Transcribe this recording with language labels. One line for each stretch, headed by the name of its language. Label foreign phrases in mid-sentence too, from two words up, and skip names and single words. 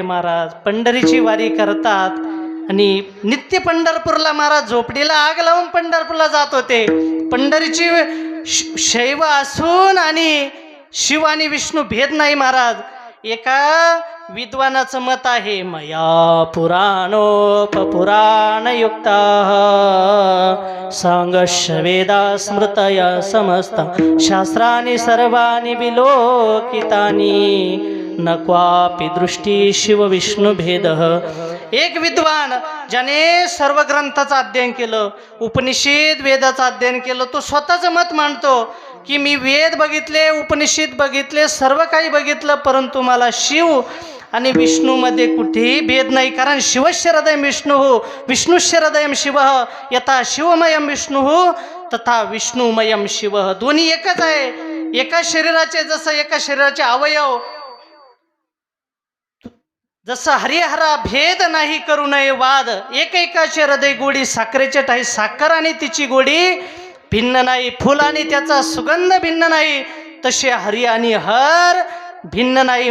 Marathi: महाराज पंढरीची वारी करतात आणि नित्य पंढरपूरला महाराज झोपडीला आग लावून पंढरपूरला जात होते. पंढरीची शैव असून आणि शिव आणि विष्णू भेद नाही. महाराज एका विद्वानाचं मत आहे,
Sanskrit: मया पुराणोपपुराणयुक्ता सांगश्च वेदा स्मृतया समस्ता शास्त्राणि सर्वाणि विलोकितानि न क्वापि दृष्टी शिव विष्णू भेदः.
Marathi: एक विद्वान ज्याने सर्व ग्रंथाचं अध्ययन केलं, उपनिषद वेदाचं अध्ययन केलं, तो स्वतःचं मत मांडतो की मी वेद बघितले, उपनिषद बघितले, सर्व काही बघितलं, परंतु मला शिव आणि विष्णूमध्ये कुठेही भेद नाही.
Sanskrit: कारण शिवस्य हृदयं विष्णुः विष्णुस्य हृदयं शिवः यथा शिवमयं विष्णुः तथा विष्णुमयं शिवः.
Marathi: दोन्ही एकच आहे. एका शरीराचे जसं एका शरीराचे अवयव, जसं हरिहरा भेद नाही करू नये वाद, एकेकाचे हृदय गोडी साखरेचे ठाई साखर आणि तिची गोडी भिन्न नाही, फुल आणि त्याचा सुगंध भिन्न नाही, तसे हरी आणि हर भिन्न नाही.